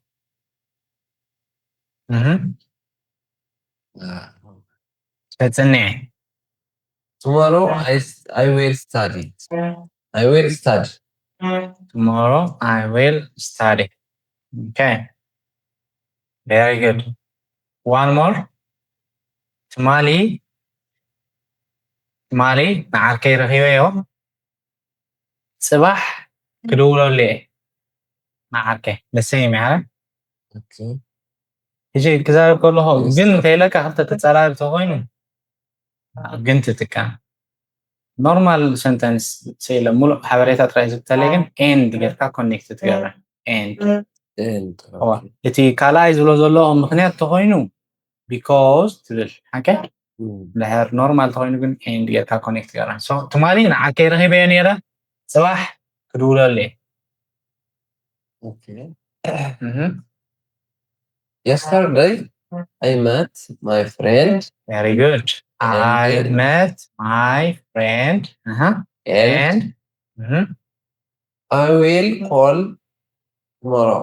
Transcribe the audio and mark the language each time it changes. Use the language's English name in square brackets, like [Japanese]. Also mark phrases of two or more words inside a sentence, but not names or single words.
[Tigrinya] ከፅንዕ [English] tomorrow I will study. I will study. tomorrow I will study. Okay. Very good. One more. [Tigrinya] ትማሊ ንዓርከይ ረኺበዮ ፅባሕ ክድውለሉ እየ ንዓርከይ ደሰኝ ያለ [English] Okay. [Tigrinya] ሕጂ ክዛረብ ከለኹ ግን እንተይለካ ክልተ ተፀራርቢ ተኮይኑ ግን ትጥቀም [English] normal sentence [Tigrinya] ስለ ሙሉእ ሓበሬታ ጥራይ ዝብተለይ ግን ኤንድ ጌርካ ኮኔክት ትገብር ኤንድ እቲ ካልኣይ ዝብሎ ዘለዎ ምክንያት ተኮይኑ ቢኮዝ ትብል ሓቀ ድሕር ኖርማል ተኮይኑ ግን ኤንድ ጌርካ ኮኔክት ትገብር ትማሊ ንዓርከይ ረኺበዮ ነይረ ፅባሕ ክድውለሉ እየ [English] Okay. Yesterday I met my friend. Very good. I met my friend. And I will call tomorrow.